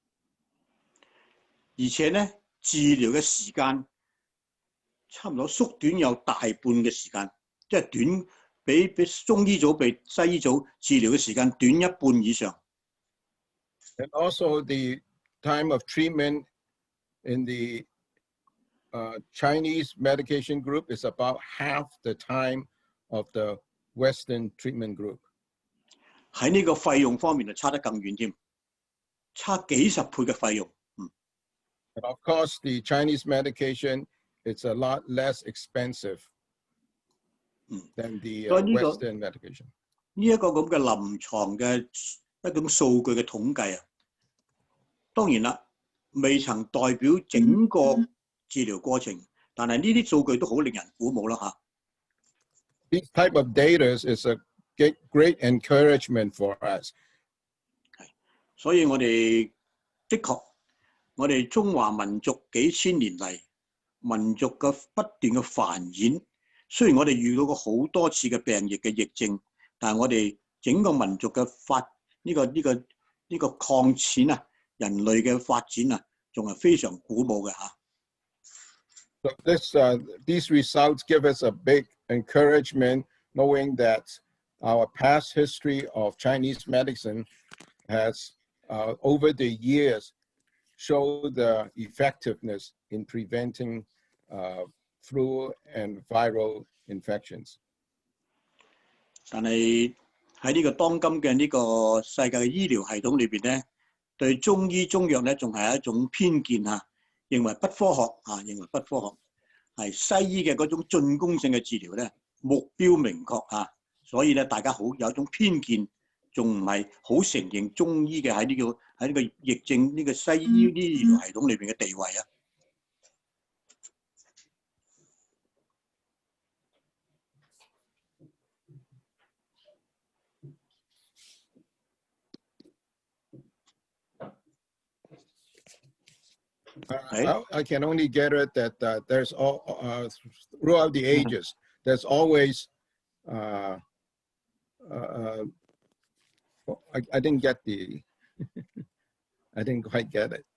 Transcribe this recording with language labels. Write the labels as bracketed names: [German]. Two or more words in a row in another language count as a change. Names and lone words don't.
[Cantonese] 而且咧，治療嘅時間差唔多縮短有大半嘅時間，即係短比中醫組比西醫組治療嘅時間短一半以上。 [English] And also the time of treatment in the Chinese medication group is about half the time of the Western treatment group. [Cantonese] 喺呢個費用方面就差得更遠添，差幾十倍嘅費用。 [English] And of course, the Chinese medication is a lot less expensive than the Western medication. [Cantonese] 呢一個咁嘅臨床嘅一種數據嘅統計啊， 當然啦，未曾代表整個治療過程，但係呢啲數據都好令人鼓舞啦嚇。 [English] This type of data is a great encouragement for us. [Cantonese] 所以我哋的確，我哋中華民族幾千年嚟，民族嘅不斷嘅繁衍。雖然我哋遇到過好多次嘅病疫嘅疫症，但係我哋整個民族嘅呢個擴展啊，人類嘅發展啊，仲係非常鼓舞嘅嚇。 [English] So these results give us a big encouragement, knowing that our past history of Chinese medicine has, over the years, showed the effectiveness in preventing flu and viral infections. [Cantonese] 但係喺呢個當今嘅呢個世界嘅醫療系統裏邊咧，對中醫中藥咧仲係一種偏見嚇，認為不科學嚇，認為不科學，係西醫嘅嗰種進攻性嘅治療咧，目標明確嚇，所以咧大家好有一種偏見，仲唔係好承認中醫嘅喺呢個疫症呢個西醫呢醫療系統裏邊嘅地位啊。 [English] I can only get it that there's throughout the ages, there's always I didn't get I didn't quite get it.